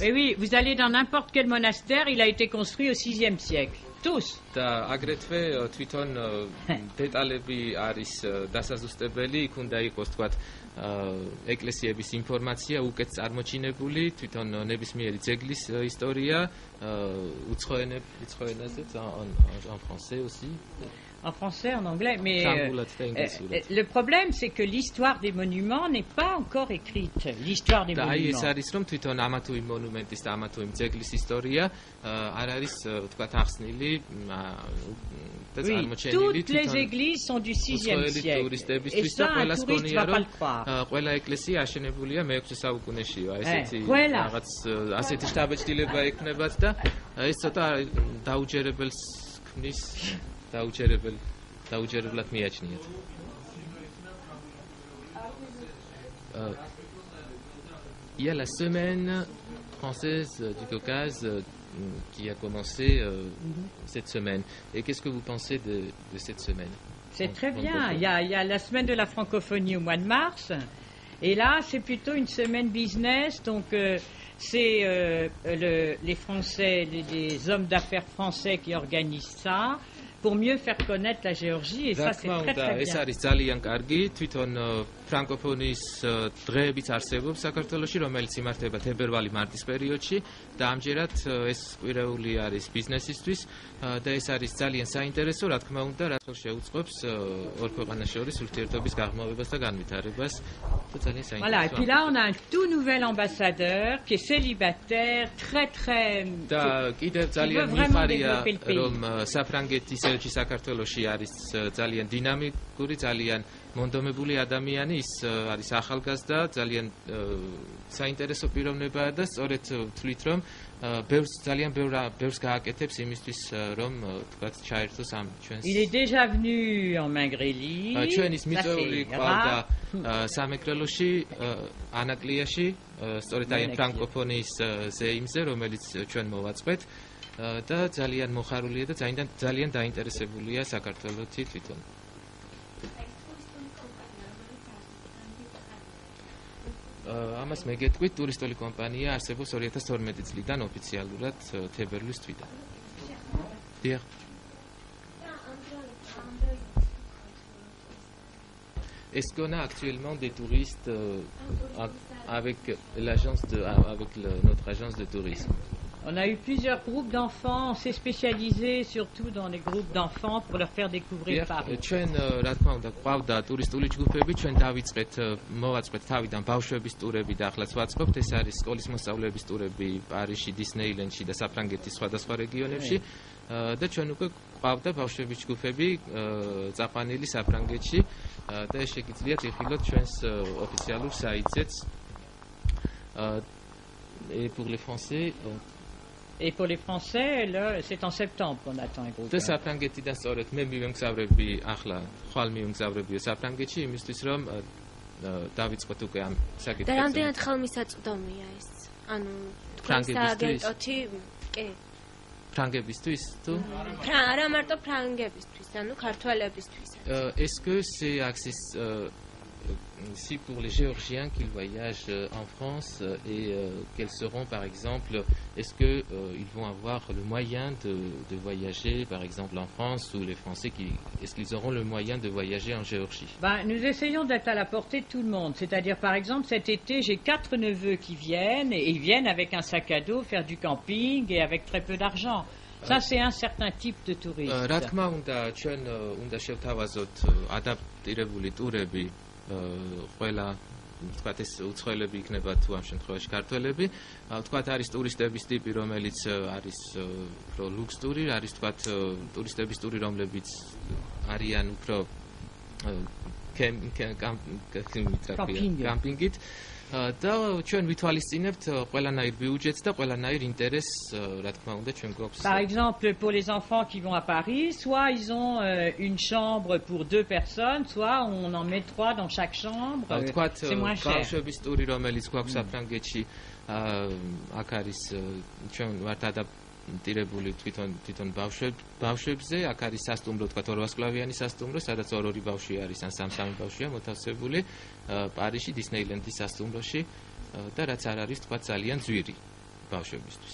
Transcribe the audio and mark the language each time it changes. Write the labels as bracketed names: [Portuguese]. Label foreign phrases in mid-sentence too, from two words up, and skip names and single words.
[French] Et oui, vous allez dans n'importe quel monastère, il a été construit au 6e siècle. Tous. [Georgian] და აგრეთვე თვითონ დეტალები არის დასაზუსტებელი, იქ უნდა იყოს თქვა ეკლესიების ინფორმაცია უკეთ წარმოჩინებული, თვითონ ნებისმიერი ძეგლის ისტორია, უცხო ენაზე, [French] en français aussi. En français, en anglais, mais le problème, c'est que l'histoire des monuments n'est pas encore écrite. L'histoire des monuments. [Georgian] ეს არის რომ თვითონ ამა თუ იმ მონუმენტის და ამა თუ იმ ძეგლის ისტორია არ არის თქვა ახსნილი და წარმოჩენილი. [French] Toutes les églises sont du 6e siècle. Et ça, un touriste va pas le croire. [Georgian] ყველა ეკლესია აშენებულია მე-6 საუკუნეშია. ესეთი რაღაც ასეთი შთაბეჭდილება ექნებათ და ეს ცოტა დაუჯერებელს ქმნის. დაუჯერებლად მიაჩნიათ. [French] Il y a la semaine française du Caucase qui a commencé cette semaine. Et qu'est-ce que vous pensez de cette semaine? C'est très bien. Il y a la semaine de la francophonie au mois de mars. Et là, c'est plutôt une semaine business. Donc, c'est les Français, les hommes d'affaires français qui organisent ça. Pour mieux faire connaître la Géorgie et ça c'est très très bien. [Georgian] ეს არის ძალიან კარგი, თვითონ ფრანკოფონიის დღეებიც არსებობს საქართველოში, რომელიც იმართება თებერვალი-მარტის პერიოდში და ამჯერად ეს კვირეული არის ბიზნესისთვის და ეს არის ძალიან საინტერესო, რა თქმა უნდა, რაც შეუწყობს ორ ქვეყანას შორის ურთიერთობის გაღრმავებას და განვითარებას. [French] Voilà, et puis là on a un tout nouvel ambassadeur qui est célibataire, très [Georgian] და კიდევ ძალიან მიხარია რომ საფრანგეთის ელჩი საქართველოში არის ძალიან დინამიკური, ძალიან მონდომებული ადამიანი, ის არის ახალგაზრდა, ძალიან საინტერესო პიროვნებაა და სწორედ ვთვლით რომ ძალიან ბევრს გააკეთებს იმისთვის რომ თქვათ ჩაერთოს ამ ჩვენს. [French] Il est déjà venu en Mingrélie. [Georgian] ჩვენის მიწვეული ყავდა სამეგრელოში, ანაკლიაში, სწორედ აი ფრანკოფონიის ზეიმზე, რომელიც ჩვენ მოვაწყეთ და ძალიან მოხარულია და ძალიან დაინტერესებულია საქართველოსი თვითონ. ამას მე გეტყვით, ტურისტული კომპანია არსებობს 2012 წლიდან ოფიციალურად თებერვლის თვიდან. დიახ. [French] Est-ce qu'on a actuellement des touristes avec notre agence de tourisme? On a eu plusieurs groupes d'enfants, on s'est spécialisé surtout dans les groupes d'enfants pour leur faire découvrir Paris. [Georgian] ჩვენ რა თქმა უნდა ყავდა ტურისტული ჯგუფები, ჩვენ მოვაწყეთ თავიდან ბავშვების ტურები და ახლაც ვაწყობთ, ეს არის სკოლის მოსწავლეების ტურები პარიზში, დისნეილენდში და საფრანგეთის სხვადასხვა რეგიონებში და ჩვენ უკვე ყავდა ბავშვების ჯგუფები წაყვანილი საფრანგეთში და ეს შეგიძლიათ იხილოთ ჩვენს ოფიციალურ საიტზეც. [French] Et pour les Français, Et pour les Français, là, c'est en septembre qu'on attend un groupe. [Georgian] და საფრანგეთიდან სწორედ მე მივემგზავრები ახლა ხვალ მივემგზავრებიო საფრანგეთში იმისთვის რომ დავიწყოთ უკვე ამ საკითხებს. და რამდენად ხელმისაწვდომია ეს? ანუ ფრანგებისთვის? კი. ფრანგებისთვის თუ? არა მარტო ფრანგებისთვის, ანუ ქართველებისთვის. [French] Est-ce que c'est si pour les Géorgiens qui voyagent en France et quels seront par exemple, est-ce que ils vont avoir le moyen de voyager par exemple en France ou les Français est-ce qu'ils auront le moyen de voyager en Géorgie? Nous essayons d'être à la portée de tout le monde, c'est-à-dire par exemple cet été j'ai 4 neveux qui viennent et ils viennent avec un sac à dos faire du camping et avec très peu d'argent. Ça c'est un certain type de tourisme. [Georgian] რა თქმა უნდა ჩვენ უნდა შევთავაზოთ ადაპტირებული ტურები ყველა ვთქვათ ეს უცხოელები იქნება თუ ამ შემთხვევაში ქართველები ვთქვათ არის ტურისტების ტიპი რომელიც არის უფრო ლუქს ტური არის ვთქვათ ტურისტების ტური რომლებიც არიან უფრო კამპინგით და ჩვენ ვითვალისწინებთ ყველანაირ ბიუჯეტს და ყველანაირ ინტერესს რა თქმა უნდა ჩვენ გვაქვს. [French] Par exemple pour les enfants qui vont à Paris, soit ils ont une chambre pour 2 personnes, soit on en met 3 dans chaque chambre. C'est moins cher. [Georgian] ბავშვების ტური რომელიც გვაქვს საფრანგეთში აქ არის ჩვენ ვართ ადაპტირებული თვითონ ბავშვებზე, აქ არის სასტუმრო, თქვა 200 სკლავიანი სასტუმრო, სადაც ორი ბავშვი არის ან სამი ბავშვია მოთავსებული პარიზში დისნეილენდის სასტუმროში და რაც არ არის თქვა ძალიან ძვირი ბავშვებისთვის.